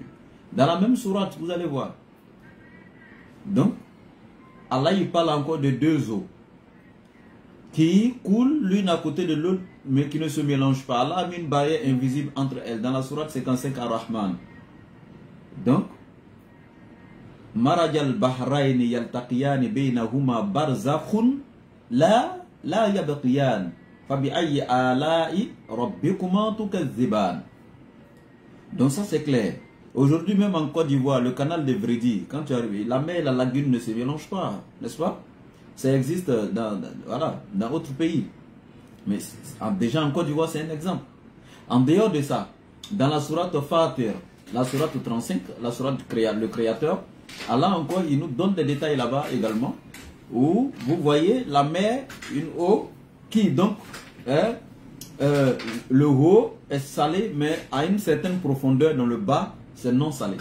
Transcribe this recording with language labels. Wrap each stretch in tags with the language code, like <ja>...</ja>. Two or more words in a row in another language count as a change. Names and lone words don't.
<fr>Dans la même sourate, vous allez voir. Donc, Allah il parle encore de deux eaux qui coulent l'une à côté de l'autre, mais qui ne se mélangent pas. Allah a mis une barrière invisible entre elles. Dans la sourate 55 Ar-Rahman. Donc,</fr> <ar>مرج البحرين يلتقيان بينهما برزخ لا يبغيان فبأي آلاء ربكما تكذبان.</ar> <fr>Donc ça c'est clair. Aujourd'hui même en Côte d'Ivoire, le canal de Vredi, quand tu arrives, la mer et la lagune ne se mélangent pas, n'est-ce pas? Ça existe dans d'autres pays. Mais déjà en Côte d'Ivoire c'est un exemple. En dehors de ça, dans la sourate Fatir, la sourate 35, la sourate le Créateur, Allah encore, il nous donne des détails là-bas également, où vous voyez la mer, une eau, qui donc, le haut est salé, mais à une certaine profondeur dans le bas, c'est non salé.</fr>